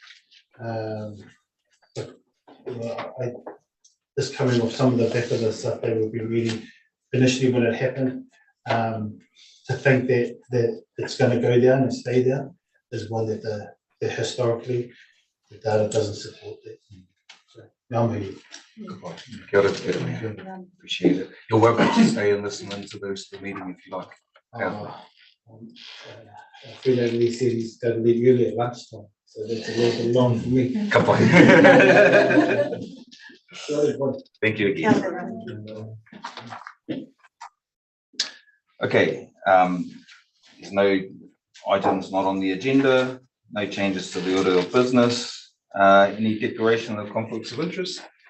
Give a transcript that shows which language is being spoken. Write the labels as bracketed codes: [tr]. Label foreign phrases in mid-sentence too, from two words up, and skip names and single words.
[en] Just coming off some of the back of the stuff that we've been reading initially when it happened, to think that it's going to go down and stay down is one that historically the data doesn't support that. So, I'm here. [mi] Kia ora, Kuramea. [en] Appreciate it. You're welcome to stay and listen into the meeting if you like. Fredo really said he's going to leave early at lunchtime, so that's a little bit long for me. [mi] Ka pai. [en] Thank you again. Okay, there's no items not on the agenda, no changes to the order of business. Any declaration of conflicts of interest?